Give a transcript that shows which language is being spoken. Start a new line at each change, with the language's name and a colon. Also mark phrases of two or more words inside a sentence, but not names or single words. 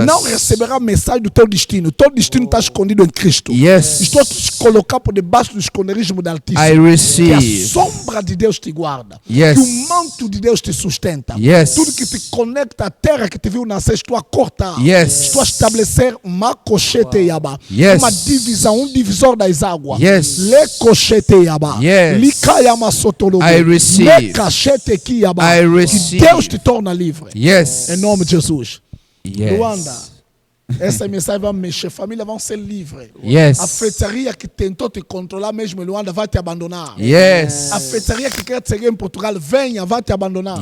Portuguese: Não receberá mensagem do teu destino. Teu destino está escondido em Cristo.
English: Yes.
Portuguese: Estou a te colocar por debaixo do esconderijo do Altíssimo.
English: I
Portuguese: Que a
English: receive.
Portuguese: sombra de Deus te guarda.
English: Yes.
Portuguese: Que o manto de Deus te sustenta.
English: Yes.
Portuguese: Tudo que te conecta à terra que te viu nascer, estou a cortar.
English: Yes.
Portuguese: Estou a estabelecer uma cochete yaba.
English: Yes.
Portuguese: Uma divisão, um divisor das águas.
English: Yes. Le cochete yaba. Yes. Likayama sotolobo. I receive. Le cachete ki yaba. I
Portuguese: Que
English: receive.
Portuguese: Deus te torna livre.
English: Yes.
Portuguese: Em nome de Jesus.
English: Yes.
Portuguese: Luanda, essa mensagem vai mexer. Família vão ser livres.
English: Yes.
Portuguese: A feitiçaria que tentou te controlar mesmo em Luanda vai te abandonar.
English: Yes.
Portuguese: A feitiçaria que quer te seguir em Portugal, venha, vai te abandonar.